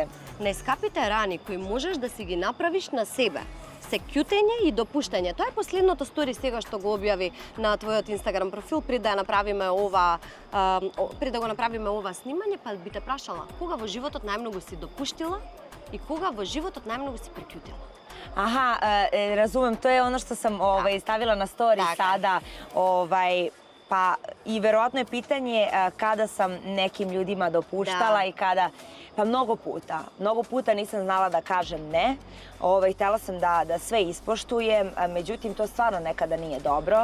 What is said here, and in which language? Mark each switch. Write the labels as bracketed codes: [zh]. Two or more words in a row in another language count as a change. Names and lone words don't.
[mk] Најскапите рани кои можеш да си ги направиш на себе. Се ќутење и допуштање. Тоа е последното стори сега што го објави на твојот Инстаграм профил пред да го направиме ова снимање, па би те прашала кога во животот најмногу си допуштила и кога во животот најмногу си прекјутила. [sr] Aha, razumem, to je ono što sam stavila na story sada, pa i verovatno je pitanje kada sam nekim ljudima dopuštala i kada, Pa mnogo puta. Mnogo puta nisam znala da kažem ne. Htjela sam da sve ispoštujem, međutim to stvarno nekada nije dobro.